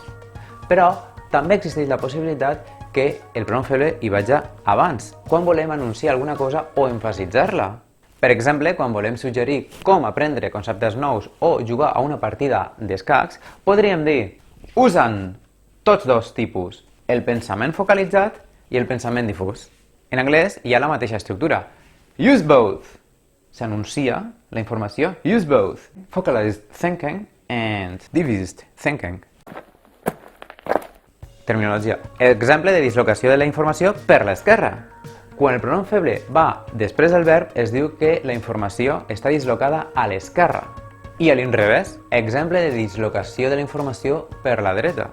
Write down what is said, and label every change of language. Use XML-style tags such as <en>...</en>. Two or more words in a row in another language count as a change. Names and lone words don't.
<ca>Però també existeix la possibilitat que el pronom feble hi vagi abans, quan volem anunciar alguna cosa o emfasitzar-la. Per exemple, quan volem suggerir com aprendre conceptes nous o jugar a una partida d'escacs, podríem dir: usen tots dos tipus, el pensament focalitzat i el pensament difús. En anglès hi ha la mateixa estructura.</ca> <en>Use both.</en> <ca>S'anuncia la informació.</ca> <en>Use both. Focalized thinking and diffused thinking.</en> <ca>Terminologia. Exemple de dislocació de la informació per l'esquerra. Quan el pronom feble va després del verb, es diu que la informació està dislocada a l'esquerra. I a l'inrevés, exemple de dislocació de la informació per la dreta.</ca>